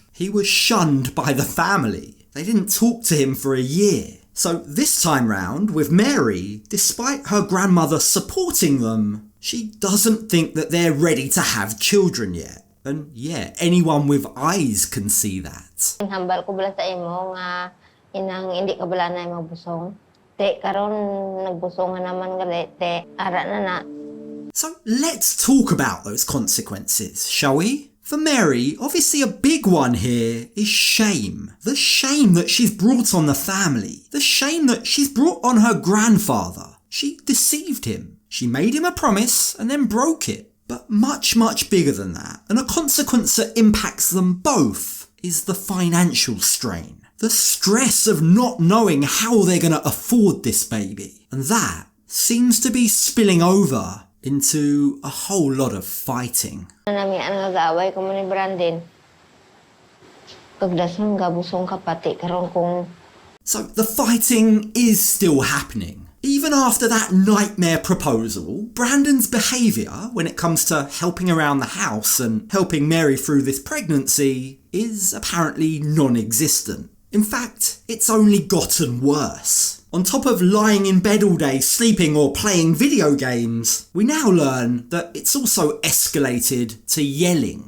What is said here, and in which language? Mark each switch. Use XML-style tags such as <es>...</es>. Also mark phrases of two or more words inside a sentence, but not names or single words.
<en>He was shunned by the family. They didn't talk to him for a year. So this time round, with Mary, despite her grandmother supporting them, she doesn't think that they're ready to have children yet. And yeah, anyone with eyes can see that.</en> <hil>Hambal ko bala sa imo nga inang hindi ka bala na magbusong. Te karon nagbusong naman gali te ara na.</hil> <en>So let's talk about those consequences, shall we? For Mary, obviously a big one here is shame. The shame that she's brought on the family. The shame that she's brought on her grandfather. She deceived him. She made him a promise and then broke it. But much, much bigger than that, and a consequence that impacts them both, is the financial strain. The stress of not knowing how they're going to afford this baby. And that seems to be spilling over into a whole lot of fighting.</en> <hil>Nami ang nag-aaway ko ni Brandan. Pagdason gabusong ka pati karon kung.</hil> <en>So the fighting is still happening. Even after that nightmare proposal, Brandan's behaviour when it comes to helping around the house and helping Mary through this pregnancy is apparently non-existent. In fact, it's only gotten worse. On top of lying in bed all day, sleeping or playing video games, we now learn that it's also escalated to yelling.</en>